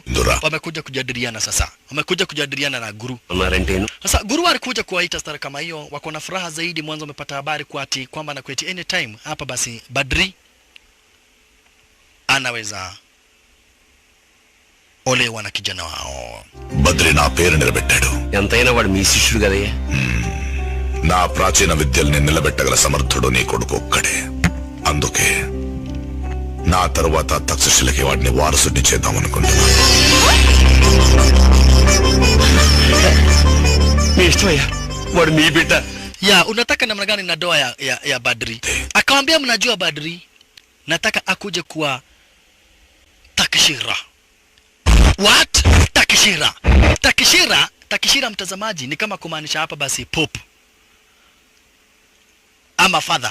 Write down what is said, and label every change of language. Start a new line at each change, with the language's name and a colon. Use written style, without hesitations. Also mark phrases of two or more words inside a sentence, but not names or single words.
Swahili: Wamekuja kujadiliana sasa. Wamekuja kujadiliana na guru. Sasa guru alikuja kuwaita stara kama hiyo, wako na furaha zaidi. Mwanzo wamepata habari kwamba na kweti anytime hapa basi Badri anaweza olewa na kijana wao.
Telugu: Badri na పేరు నిలబెట్టాడు. ఎంతైనా వాడు మీ శిష్యుడు కదయ్యా. నా ప్రాచీన విద్యల్ని నిలబెట్టగల సమర్థుడు నీ కొడుకు ఒక్కడే. అందుకే నా తర్వాత తక్షశిలకి వాడిని వారసుని చేద్దామనుకుంటున్నాను. మీ ఇష్టమయ్యా, వాడు మీ బిడ్డ.
Swahili: Ya, unataka namna gani na doa ya Badri? Akamwambia mnajua Badri, nataka akuje kuwa Takshira.
English: What? Takshira.
Swahili: Takshira mtazamaji ni kama kumaanisha hapa basi pope ama father.